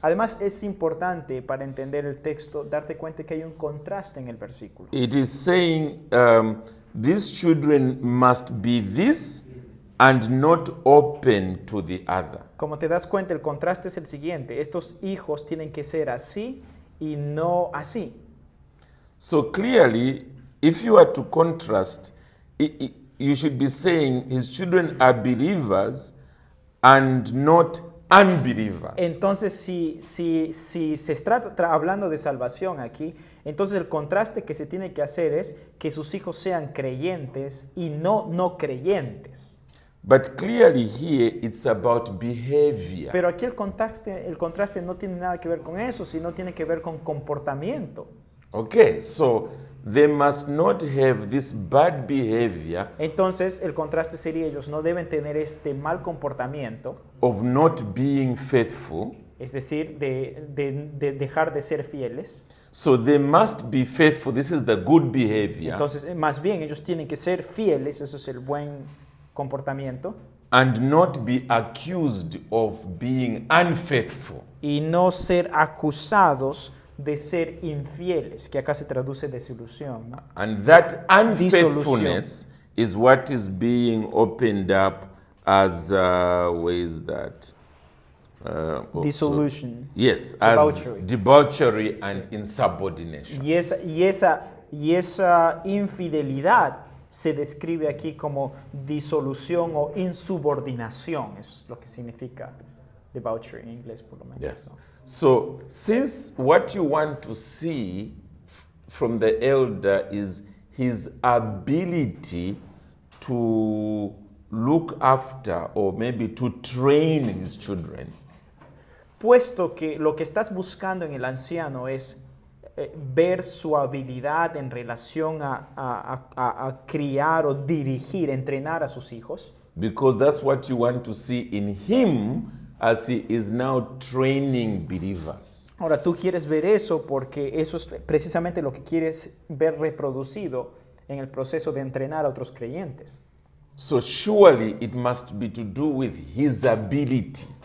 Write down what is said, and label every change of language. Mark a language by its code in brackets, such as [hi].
[es] Además, es importante para entender el texto darte cuenta que hay un contraste en el versículo. [en] It is saying these children must be this and not open to the other. [es] Como te das cuenta, el contraste es el siguiente. Estos hijos tienen que ser así y no así. [en] So clearly, if you are to contrast, you should be saying his children are believers and not unbelievers. [es] Entonces, si se está hablando de salvación aquí, entonces el contraste que se tiene que hacer es que sus hijos sean creyentes y no creyentes. [en] But clearly here it's about behavior. [es] Pero aquí el contraste no tiene nada que ver con eso, sino tiene que ver con comportamiento. [en] Okay, so they must not have this bad behavior [es] Entonces, el contraste sería ellos no deben tener este mal comportamiento, [en] of not being faithful. [es] es decir, de dejar de ser fieles. [en] So they must be faithful. This is the good behavior. [es] Entonces, más bien, ellos tienen que ser fieles, eso es el buen comportamiento, [en] And not be accused of being unfaithful. [es] y no ser acusados de ser infieles, que acá se traduce desilusión, ¿no? [en] And that unfaithfulness is what is being opened up as, where is that? Dissolution. Yes, as Debauchery. debauchery and insubordination. [es] Y esa infidelidad se describe aquí como disolución o insubordinación. Eso es lo que significa debauchery en inglés, por lo menos. [en] Yes. [es] ¿no? [en] So, since what you want to see from the elder is his ability to look after or maybe to train his children, [es] Puesto que lo que estás buscando en el anciano es ver su habilidad en relación a criar o dirigir, entrenar a sus hijos, [en] because that's what you want to see in him as he is now training believers. [es] ahora tú quieres ver eso porque eso es precisamente lo que quieres ver reproducido en el proceso de entrenar a otros creyentes. [en] So surely it must be to do with his ability.